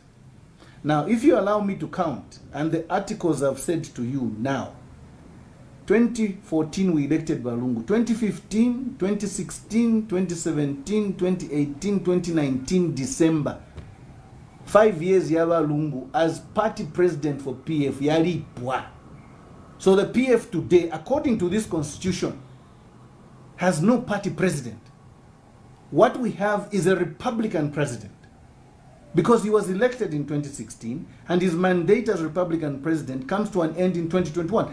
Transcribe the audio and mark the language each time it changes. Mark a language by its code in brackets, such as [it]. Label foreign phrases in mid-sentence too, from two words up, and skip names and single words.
[en] Now, if you allow me to count, and the articles I've said to you now, 2014 we elected Walungu, 2015, 2016, 2017, 2018, 2019, December. 5 years ya Walungu as party president for PF, yaripwa. So the PF today, according to this constitution, has no party president. What we have is a Republican president, because he was elected in 2016 and his mandate as Republican president comes to an end in 2021.